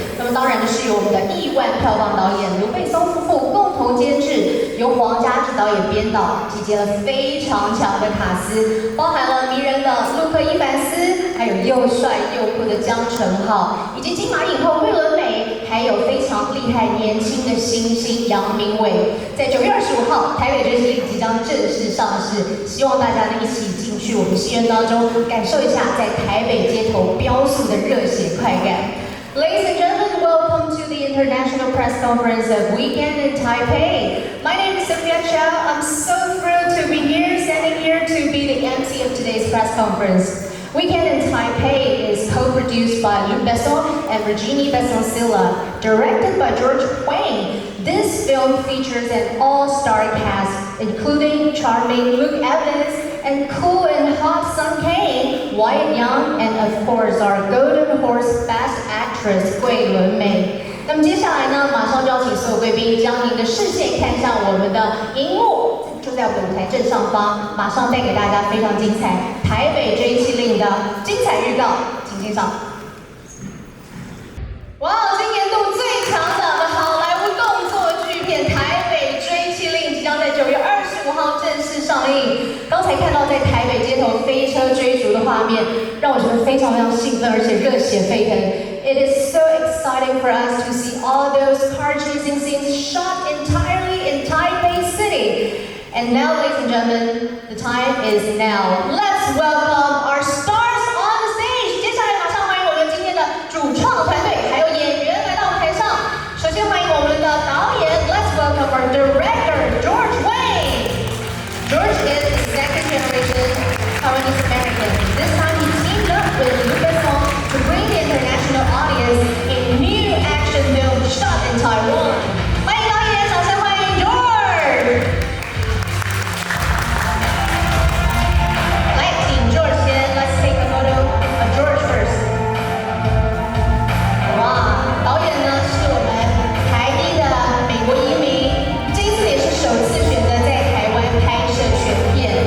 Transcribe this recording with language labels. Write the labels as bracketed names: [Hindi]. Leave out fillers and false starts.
[Chinese] 那么当然是由我们的亿万票房导演卢贝松夫妇共同监制，由黄家志导演编导，集结了非常强的卡司，包含了迷人的路克伊凡斯，还有又帅又酷的江承浩，以及金马影后桂纶镁，还有非常厉害年轻的新星杨明伟。在9月25号，台北追緝令即将正式上市。希望大家呢一起进去我们戏院当中，感受一下在台北街头飙速的热血快感。 [English] Ladies and gentlemen, welcome to the International Press Conference of Weekend in Taipei. My name is Sophia Chow. I'm so thrilled to be here, standing here to be the MC of today's press conference. Weekend in Taipei is co-produced by Luc Besson and Virginie Besson-Silla, directed by George Wang. This film features an all-star cast, including charming Luke Evans and cool and hot Sung Kang, Wyatt Young, and of course our golden horse best actress 桂纶镁。 [Chinese] 那么接下来呢，马上就要请所有贵宾将您的视线看向我们的荧幕，就在我们的舞台正上方，马上带给大家非常精彩台北追緝令的精彩预告，请欣赏。哇，今年度最强档的好莱坞动作巨片《台北追緝令》即将在9月25号正式上映。刚才看到在台北街头飞车追逐的画面，让我觉得非常兴奋，而且热血沸腾。 [English] It is so exciting for us to see all those car chasing scenes shot entirely in Taipei City. And now, ladies and gentlemen, the time is now. Let's welcome our stars on the stage. [Chinese] 接下来马上欢迎我们今天的主创团队还有演员来到舞台上。首先欢迎我们的导演 [English] ，Let's welcome our director George Wang. George is the second generation Taiwanese American. This time he teamed up with Luc Besson to bring the international audience a new action film shot in Taiwan. [Chinese] 欢迎导演，掌声欢迎 George。来，请 George 先 [English] ，Let's take a photo of George first. [Chinese] 哇，导演呢是我们台一的美国移民，这一次也是首次选择在台湾拍摄全片。